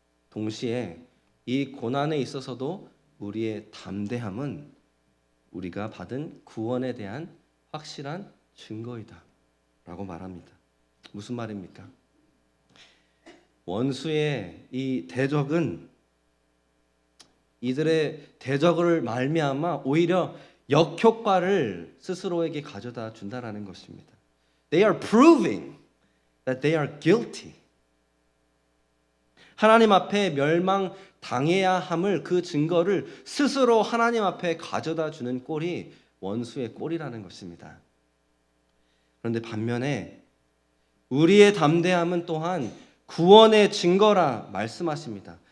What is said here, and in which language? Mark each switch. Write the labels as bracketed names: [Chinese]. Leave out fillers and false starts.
[Korean] 동시에 이 고난에 있어서도 우리의 담대함은 우리가 받은 구원에 대한 확실한 증거이다 라고 말합니다. 무슨 말입니까? 원수의 이 대적은 이들의 대적을 말미암아 오히려 역효과를 스스로에게 가져다 준다라는 것입니다. [English] They are proving that they are guilty. [Korean] 하나님 앞에 멸망당해야 함을 그 증거를 스스로 하나님 앞에 가져다 주는 꼴이 원수의 꼴이라는 것입니다. 그런데 반면에 우리의 담대함은 또한 구원의 증거라 말씀하십니다.